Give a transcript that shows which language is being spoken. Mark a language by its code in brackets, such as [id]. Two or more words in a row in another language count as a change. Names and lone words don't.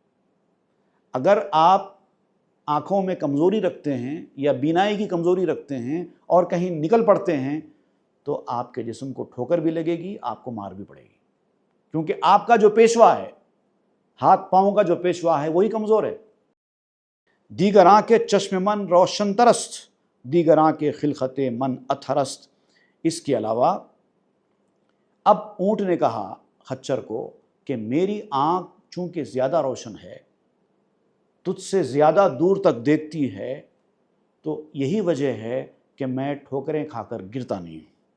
[ur] اگر آپ آنکھوں میں کمزوری رکھتے ہیں یا بینائی کی کمزوری رکھتے ہیں اور کہیں نکل پڑتے ہیں تو آپ کے جسم کو ٹھوکر بھی لگے گی، آپ کو مار بھی پڑے گی، کیونکہ آپ کا جو پیشوا ہے، ہاتھ پاؤں کا جو پیشوا ہے، وہی کمزور ہے۔ [fa] دیگر آنکھ چشم من روشن ترست، دیگر آنکھ خلقت من اتھرست۔ [ur] اس کے علاوہ اب اونٹ نے کہا خچر کو کہ میری آنکھ چونکہ زیادہ روشن ہے، تجھ سے زیادہ دور تک دیکھتی ہے، تو یہی وجہ ہے کہ میں ٹھوکریں کھا کر گرتا نہیں ہوں۔